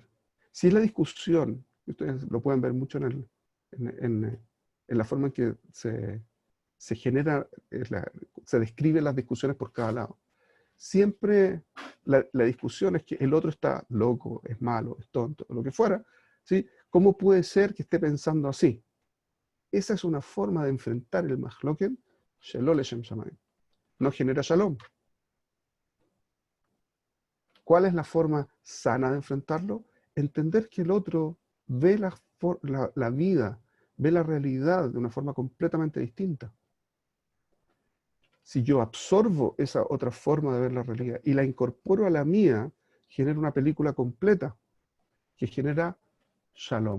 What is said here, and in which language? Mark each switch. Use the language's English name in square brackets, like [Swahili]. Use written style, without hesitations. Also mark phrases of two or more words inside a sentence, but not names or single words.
[Spanish] Si es la discusión, ustedes lo pueden ver mucho en la forma en que se genera, se describen las discusiones por cada lado. Siempre la discusión es que el otro está loco, es malo, es tonto, lo que fuera, ¿sí? ¿Cómo puede ser que esté pensando así? Esa es una forma de enfrentar el [Hebrew] מחלוקת, שלא לשם שמים. [Spanish] No genera shalom. ¿Cuál es la forma sana de enfrentarlo? Entender que el otro ve la vida, ve la realidad de una forma completamente distinta. Si yo absorbo esa otra forma de ver la realidad y la incorporo a la mía, genera una película completa que genera shalom.